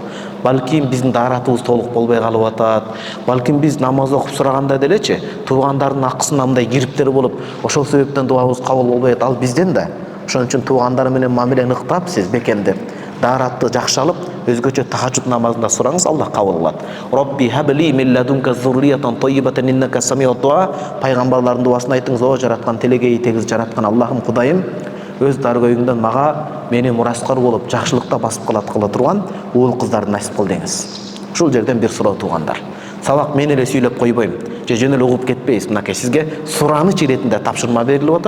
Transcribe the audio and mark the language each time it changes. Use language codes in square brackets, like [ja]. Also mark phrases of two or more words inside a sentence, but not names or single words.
[ky] Балким биздин дааратыбыз толук болбой калып атат. Балким биз намаз окуп сураганда делечи, туугандардын акысына мындай кириптер болуп, ошол себептен дуабыз кабыл болбой атат. Ал бизден да. Ошон үчүн туугандар менен мамилени ыктап, сиз бекемдеп, дааратты жакшы алып, өзгөчө тахажжуд намазында сураңыз, Аллах кабыл кылат. [ar] ربي هب لي من لدنك ذرية طيبة إنك سميع الدعاء. [ky] Пайгамбарлардын дуасын айтыңыз, о жараткан, телегейи тегиз жараткан Аллахым, Кудайым, өз даргөйүңдөн мага мени мураскар болуп жакшылыкта басып кыла турган уул кыздарды насип кыл деңиз. Ушул жерден бир суроо туугандар. Сабак мен эле сүйлөп койбойм. Же жөн эле угуп кетпейсиз. Мынакей сизге сураныч иретинде тапшырма берилип атат.